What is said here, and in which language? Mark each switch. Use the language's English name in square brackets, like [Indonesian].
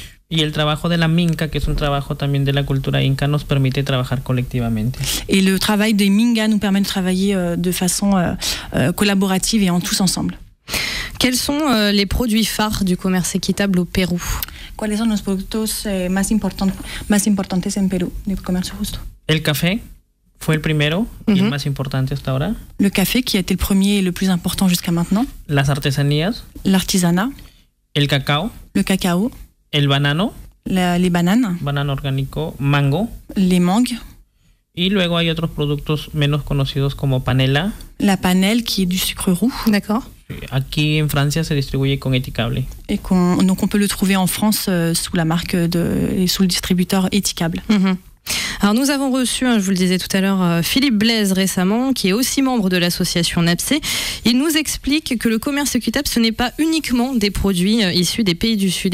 [Spanish] Y el trabajo de la Minca, que es un trabajo también de la cultura inca, nos permite trabajar colectivamente. [French] Et le travail des Minga nous permet de travailler de façon collaborative et en tous ensemble. Quels sont les produits phares du commerce équitable au Pérou? [Spanish] ¿Cuáles son los productos más importantes en Perú de comercio justo? El café fue el primero y el más importante hasta ahora. [French] Le café, qui a été le premier et le plus important jusqu'à maintenant. [Spanish] Las artesanías. [French] L'artisanat. [Spanish] El cacao. [French] Le cacao. [Spanish] El banano. [French] Les bananes. [Spanish] Banano orgánico. Mango. [French] Les mangues. [Spanish] Y luego hay otros productos menos conocidos como panela. [French] La panelle, qui est du sucre roux. D'accord. [Spanish] Aquí en Francia se distribuye con Eticable. [French] Et donc on peut le trouver en France sous la marque et sous le distributeur Eticable. Alors nous avons reçu, je vous le disais tout à l'heure, Philippe Blaise récemment, qui est aussi membre de l'association NAPSE. Il nous explique que le commerce équitable, ce n'est pas uniquement des produits issus des pays du Sud.